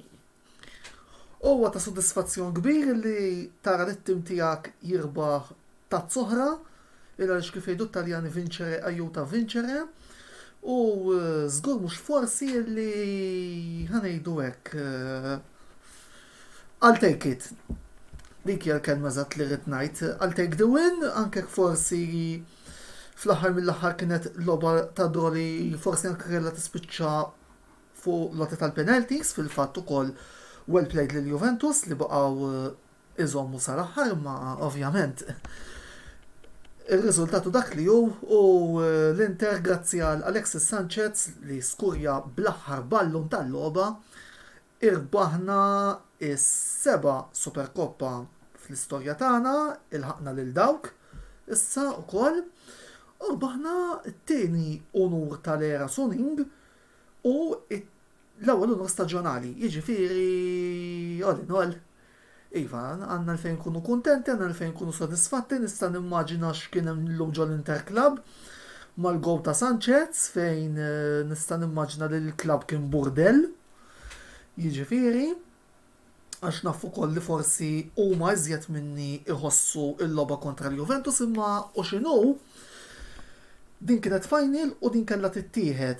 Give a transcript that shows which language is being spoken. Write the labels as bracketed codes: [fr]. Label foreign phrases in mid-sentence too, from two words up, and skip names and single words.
[mt] Huwa ta' sodisfazzjon kbir li tara li t-tim tiegħek jirbaħ tazz oħra il għaliex kif jgħidu Taljani [it] vincere aiuta vincere [mt] u żgur mhux forsi li ħanejdu hekk [en] I'll take it. [mt] Dik hija l-kelma eżatt li rrid ngħid. [en] I'll take the win, [mt] anke forsi fl-aħħar mill-aħħar kienet logħba ta' droli forsi anke kellha tispiċċa fuq lotti tal-penalties fil-fatt ukoll [en] well played [mt] lil Juventus li baqgħu iżommu sal-aħħar ma ovvjament ir-riżultatu dak li hu l-Inter grazzi għal Alexis Sanchez li skurja bl-aħħar ballun tal-logħba irbaħna is-7 Superkoppa fl-istorja tagħna, ilħaqna lil dawk issa wkoll u rbaħna t-tieni unur tal-era Suning u l-ewwel unur staġjonali. Jiġifieri [en] all in all. [mt] Iva, għandna l-fejn kunu kuntenti, għandna l-fejn kunu sodisfatti, nista' nimmaġina x'kien hemm llum ġol Inter Club mal-gowl ta' Sanchez fejn nista' nimmaġina li l-klabb kien burdell. Jiġifieri, għax nafu koll li forsi huma iżjed minni iħossu il-logħba kontra l-Juventus imma u x'inhu din kienet final u din kellha tittieħed.